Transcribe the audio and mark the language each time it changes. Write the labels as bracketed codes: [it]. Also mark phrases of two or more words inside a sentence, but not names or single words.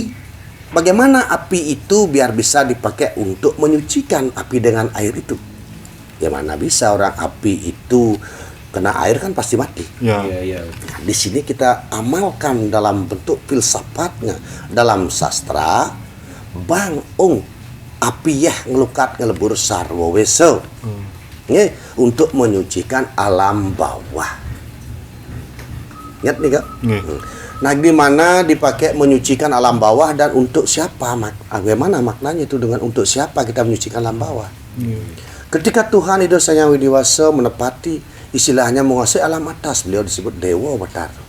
[id] Bagaimana api itu biar bisa dipakai untuk menyucikan api dengan air itu? Bagaimana bisa orang api itu kena air kan pasti mati. Nah, di sini kita amalkan dalam bentuk filsafatnya, dalam sastra. [ban] Bang api ngelukat ngelebur sarwa weso [id] untuk menyucikan alam bawah. Ingat nih Kak? Nah, di mana dipakai menyucikan alam bawah dan untuk siapa? Bagaimana maknanya itu dengan untuk siapa kita menyucikan alam bawah? Ketika Tuhan Ida Sang Hyang Widi-Wasa menepati istilahnya menguasai alam atas, beliau disebut Dewa Batara.